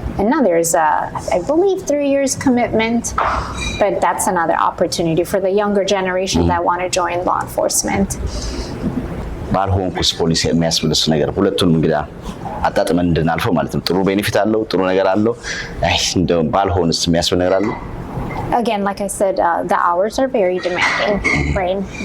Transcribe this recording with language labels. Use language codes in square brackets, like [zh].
[en] And now there's I believe 3 years commitment, but that's another opportunity for the younger generation that want to join law enforcement. [am] ባልሆንኩስ ፖሊስ የሚያስብልስ ነገር ሁለቱንም እንግዲህ አጣጥመን እንድናልፈው ማለት ነው ጥሩ ቤኔፊት አለው ጥሩ ነገር አለው እንደው ባልሆንስ የሚያስብል ነገር አለው [en] Again, like I said, the hours are very demanding, right?